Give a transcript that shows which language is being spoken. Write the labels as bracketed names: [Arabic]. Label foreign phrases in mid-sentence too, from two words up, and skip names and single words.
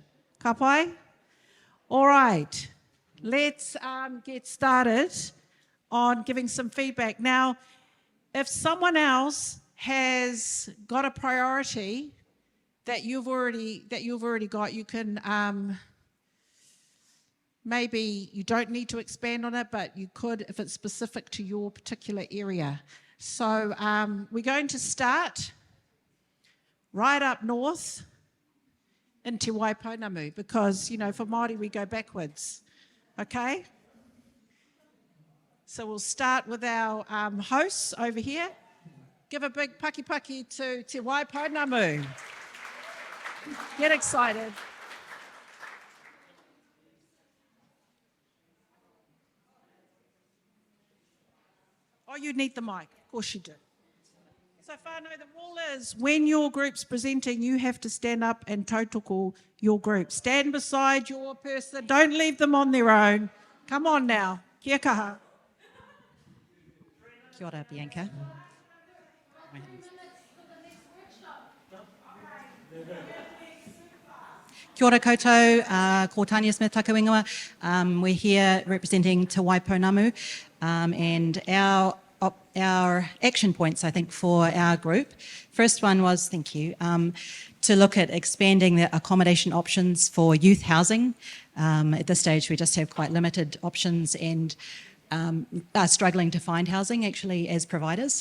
[Māori] Ka pai? [English] All right, let's get started on giving some feedback. Now, if someone else has got a priority that you've already got, you can maybe you don't need to expand on it, but you could if it's specific to your particular area. So we're going to start right up north in Te Waipounamu because, for Māori we go backwards. Okay? So we'll start with our hosts over here. Give a big [Māori] paki paki [English] to Te Waipounamu. Get excited. Oh, you need the mic. Of course you do. So whānau, the rule is when your group's presenting, you have to stand up and tautoko your group. Stand beside your person. Don't leave them on their own. Come on now. [Māori] Kia kaha. Kia ora, Bianca. Kia ora koutou, ko Tanya Smith Takawingawa. [English] We're here representing Te Waipounamu, and our action points, I think, for our group. First one was, thank you, to look at expanding the accommodation options for youth housing. At this stage, we just have quite limited options and are struggling to find housing, actually, as providers.